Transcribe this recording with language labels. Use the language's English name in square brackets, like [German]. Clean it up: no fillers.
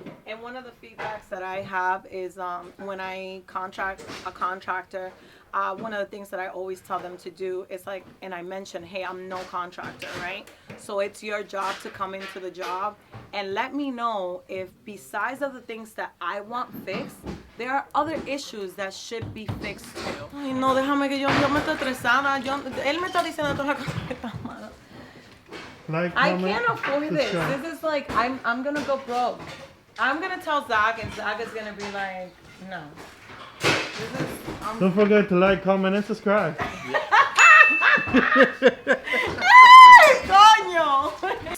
[English] And one of the feedbacks that I have is when I contract a contractor, one of the things that I always tell them to do is like, and I mentioned, hey, I'm no contractor, right? So it's your job to come into the job and let me know if, besides of the things that I want fixed, there are other issues that should be fixed too. [Spanish] Ay, no, déjame que yo me estoy estresada. Él me está diciendo todas las cosas que están malas. [English] Like, I can't afford this. This is like, I'm gonna go broke. I'm gonna tell Zach, and Zach is gonna be like, no. Don't forget to like, comment, and subscribe. [Spanish] Coño!